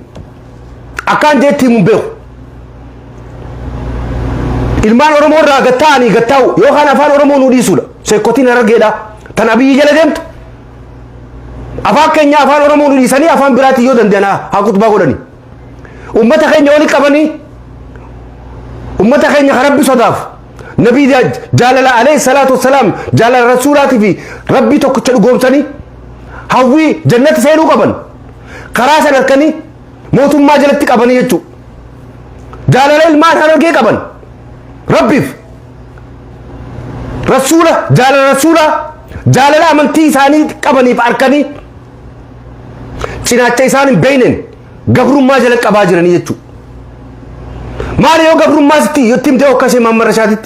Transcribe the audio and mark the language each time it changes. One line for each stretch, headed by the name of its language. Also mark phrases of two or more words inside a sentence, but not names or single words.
Oromo: Akkaan jeetti himu beeku. Ilmaan Oromoo irraa gattaa'anii gattaa'u yookaan afaan Oromoo nuu dhiisuudha. Sheekotiin Harargeedhaa tan Abiyyi jala deemtu. afaan keenya afaan oromoo dhiisanii afaan biraatti yoo danda'ana haa kutbaa godhani ummata keenya wali qabanii ummata keenya rabbi sodaaf nabii jaalala
Arabic: عليه الصلاة والسلام
Oromo: jaalala rasuulaati fi rabbi tokkicha dhugoomsanii hawwii jannata seenuu qaban karaa san harkanii mootummaa jalatti qabanii jechuu jaalala ilmaan harargee qaban rabbiif rasuula jaalala amantii isaanii qabaniif harkanii cinaacha isaan hin beeynen gabrummaa jala qabaa jiranii jechuu maali yoo gabrummaa sitti yotti himtee akkasii mammarashaatitti